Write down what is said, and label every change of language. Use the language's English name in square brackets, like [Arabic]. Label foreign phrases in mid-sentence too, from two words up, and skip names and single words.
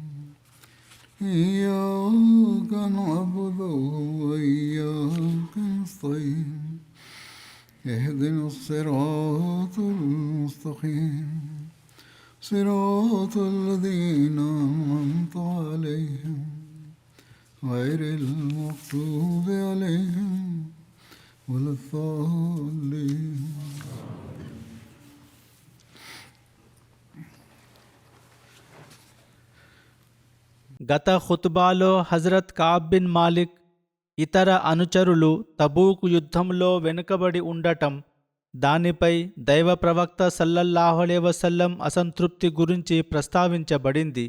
[Arabic] إياك نعبد وإياك نستعين اهدنا الصراط المستقيم صراط الذين أنعمت عليهم غير المغضوب عليهم ولا الضالين. [Telugu] గత ఖుతుబాలో హజరత్ కఅబ్ బిన్ మాలిక్ ఇతర అనుచరులు తబూకు యుద్ధంలో వెనుకబడి ఉండటం, దానిపై దైవ ప్రవక్త [Arabic] صلى الله عليه وسلم [Telugu] అసంతృప్తి గురించి ప్రస్తావించబడింది.